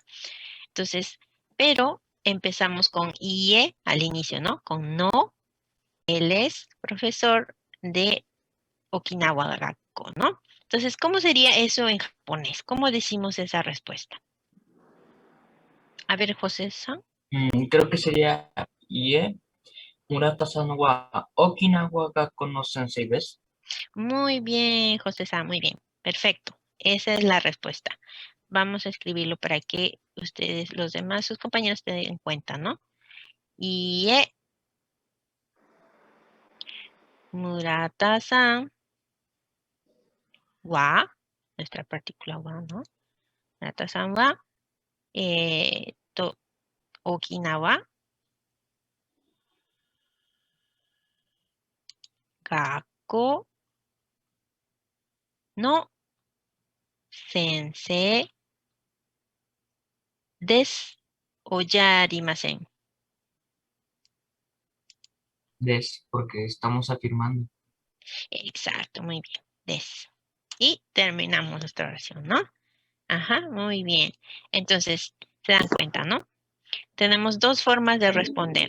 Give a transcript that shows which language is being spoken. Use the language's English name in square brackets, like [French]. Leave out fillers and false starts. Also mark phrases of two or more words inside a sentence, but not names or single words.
[Spanish] Entonces, pero empezamos con IE al inicio, ¿no? Con no, él es profesor de Okinawa Gakko, ¿no? Entonces, ¿cómo sería eso en japonés? ¿Cómo decimos esa respuesta? A ver, José-san. Creo que sería [Japanese] いえ村田さんは沖縄学校の先生です. [Spanish] Muy bien, José-san, muy bien. Perfecto. Esa es la respuesta. Vamos a escribirlo para que ustedes, los demás, sus compañeros, se den cuenta, ¿no? [Japanese] いえ村田さんは, [Spanish] nuestra partícula wa, ¿no? [Japanese] 村田さんは沖縄学校の先生ですおやありません. [Spanish] Des, porque estamos afirmando. Exacto, muy bien. Desu. Y terminamos nuestra oración, ¿no? Ajá, muy bien. Entonces, se dan cuenta, ¿no? Tenemos dos formas de responder.